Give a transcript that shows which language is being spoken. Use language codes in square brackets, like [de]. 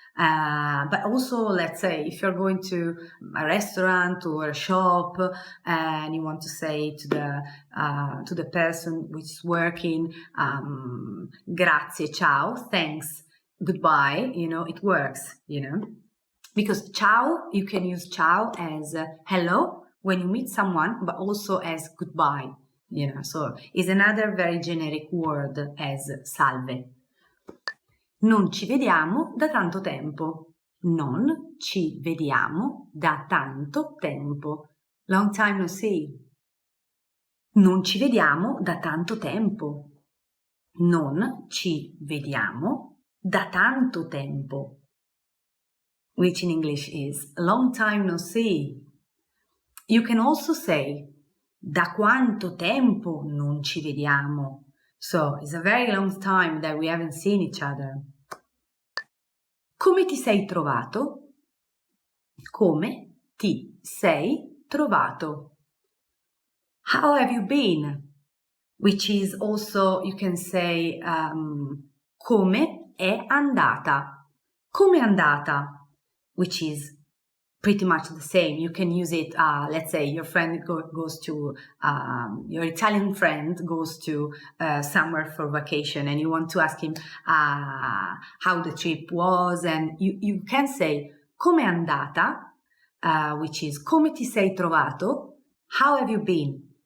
[en] But also, let's say, if you're going to a restaurant or a shop and you want to say to the person which is working, grazie, ciao, thanks, goodbye, it works, because ciao, you can use ciao as hello when you meet someone, but also as goodbye, so it's another very generic word as salve. [it] Non ci vediamo da tanto tempo. Non ci vediamo da tanto tempo. [en] Long time no see. [it] Non ci vediamo da tanto tempo. Non ci vediamo da tanto tempo. [en] which in English is long time no see. You can also say [it] da quanto tempo non ci vediamo. [en] So it's a very long time that we haven't seen each other. [it] Come ti sei trovato? Come ti sei trovato? [en] How have you been? Which is also, you can say, [it] come è andata. Come è andata? [en] Which is pretty much the same. You can use it, let's say your friend goes to, your Italian friend goes to somewhere for vacation and you want to ask him how the trip was, and you can say [it] come è andata, [en] which is [it] come ti sei trovato, [en] how have you been?